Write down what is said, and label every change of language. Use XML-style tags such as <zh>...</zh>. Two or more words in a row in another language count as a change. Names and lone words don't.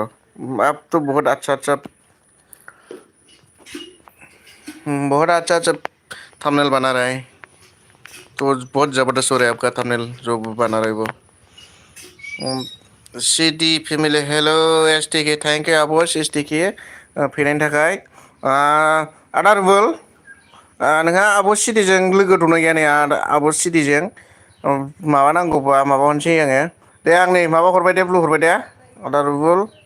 <hi>आप तो बहुत अच्छा अच्छा थंबनेल बना रहे हैं, तो बहुत ज़बरदस्त हो रहा है आपका थंबनेल जो बना रहे हो वो।</hi> <en>City family hello</en> <brx>एस टी के,</brx> <en>thank you</en> <brx>आब' एस टी के फैनायनि थाखाय। आदा रुबुल, नोंहा आब' सिटिजों लोगो दंना गैया नै? आब' सिटिजों माबा नांगौबा माबा हरनोसै आङो। दे आं नै माबा हरबाय दे, ब्लु हरबाय दे आदा रुबुल।</brx>